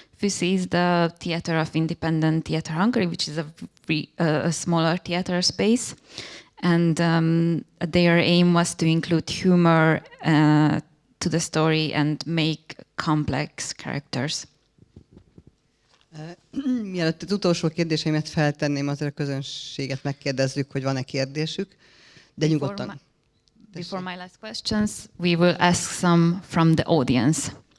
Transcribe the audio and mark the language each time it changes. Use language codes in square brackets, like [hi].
[en] FÜSZI is the Theatre of Independent Theatre Hungary, which is a smaller theatre space. And their aim was to include humor to the story and make complex characters. [hu] Mielőtt az utolsó kérdéseimet feltenném, azért a közönséget megkérdezzük, hogy van-e kérdésük, de nyugodtan. [en] Before my last questions, we will ask some from the audience.